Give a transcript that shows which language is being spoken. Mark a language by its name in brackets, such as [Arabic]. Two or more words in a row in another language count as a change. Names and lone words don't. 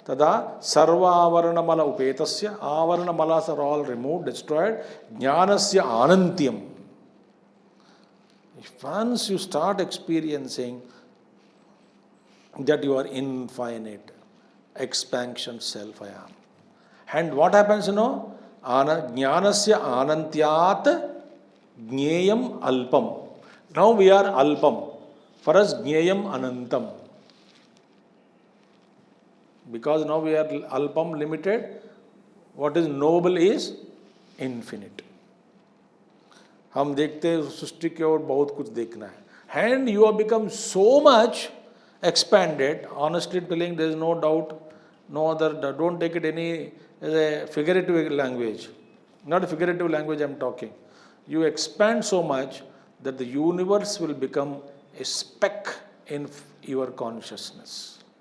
[Sanskrit] Tada sarva avarana mala upetasya, avarana [English] malas are all removed, destroyed, [Sanskrit] jnanasya anantyam. [English] Once you start experiencing that you are infinite, expansion self I am. And what happens, [Sanskrit] Jnanasya anantyat jneyam alpam. [English] Now we are alpam. For us, [Sanskrit] jneyam anantam. [English] Because now we are alpam, limited. What is noble is infinite. [Hindi] हम देखते हैं सृष्टि की ओर बहुत कुछ देखना है. [English] And you have become so much expanded. Honestly telling, there is no doubt, no other. Don't take it any as a figurative language. Not a figurative language I am talking. You expand so much that the universe will become a speck in your consciousness.